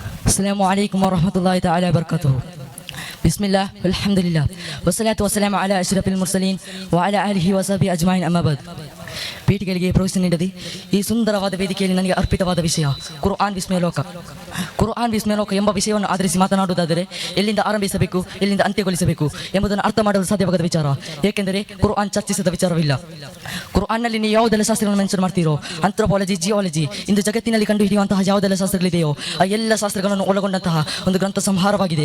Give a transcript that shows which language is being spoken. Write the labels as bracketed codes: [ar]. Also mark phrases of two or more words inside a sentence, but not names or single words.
[ar] السلام عليكم ورحمة الله تعالى وبركاته. بسم الله والحمد لله والصلاة والسلام على أشرف المرسلين وعلى آله وصحبه أجمعين أما بعد. [kn] ಪೀಠಿಗಳಿಗೆ ಪ್ರವೇಶ ನೀಡದೆ ಈ ಸುಂದರವಾದ ವೇದಿಕೆಯಲ್ಲಿ ನನಗೆ ಅರ್ಪಿತವಾದ ವಿಷಯ ಕುರ್ಆನ್ ವಿಸ್ಮಯಲೋಕ. ಕುರ್ಆನ್ ವಿಸ್ಮಯಲೋಕ ಎಂಬ ವಿಷಯವನ್ನು ಆಧರಿಸಿ ಮಾತನಾಡುವುದಾದರೆ ಎಲ್ಲಿಂದ ಆರಂಭಿಸಬೇಕು, ಎಲ್ಲಿಂದ ಅಂತ್ಯಗೊಳಿಸಬೇಕು ಎಂಬುದನ್ನು ಅರ್ಥ ಮಾಡಲು ಸಾಧ್ಯವಾಗದ ವಿಚಾರ. ಏಕೆಂದರೆ ಕುರ್ಆನ್ ಚರ್ಚಿಸದ ವಿಚಾರವಿಲ್ಲ. ಕುರ್ಆನ್ನಲ್ಲಿ ನೀವು ಯಾವುದೆಲ್ಲ ಶಾಸ್ತ್ರಗಳನ್ನು ಮೆನ್ಷನ್ ಮಾಡ್ತೀರೋ, [en] anthropology, geology, [kn] ಇಂದು ಜಗತ್ತಿನಲ್ಲಿ ಕಂಡುಹಿಡಿಯುವಂತಹ ಯಾವುದೆಲ್ಲ ಶಾಸ್ತ್ರಗಳಿದೆಯೋ ಆ ಎಲ್ಲ ಶಾಸ್ತ್ರಗಳನ್ನು ಒಳಗೊಂಡಂತಹ ಒಂದು ಗ್ರಂಥ ಸಂಹಾರವಾಗಿದೆ.